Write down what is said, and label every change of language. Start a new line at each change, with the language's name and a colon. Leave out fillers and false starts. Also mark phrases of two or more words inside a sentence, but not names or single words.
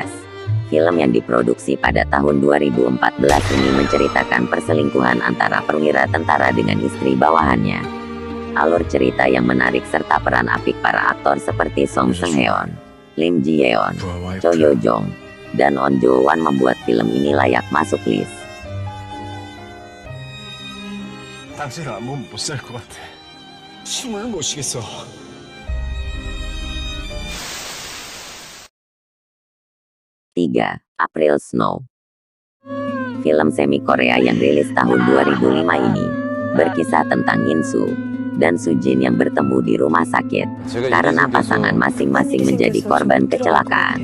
Indonesian: Film yang diproduksi pada tahun 2014 ini menceritakan perselingkuhan antara perwira tentara dengan istri bawahannya. Alur cerita yang menarik serta peran apik para aktor seperti Song Seung-heon, Lim Ji-yeon, Cho Yo-jong, dan On Jo-wan membuat film ini layak masuk list.
Korean: 당신을 안 보면 못 살 것 같아. 숨을 못 쉬겠어.
Indonesian: 3. April Snow. Film semi Korea yang rilis tahun 2005 ini berkisah tentang In Soo dan Soo Jin yang bertemu di rumah sakit karena pasangan masing-masing menjadi korban kecelakaan.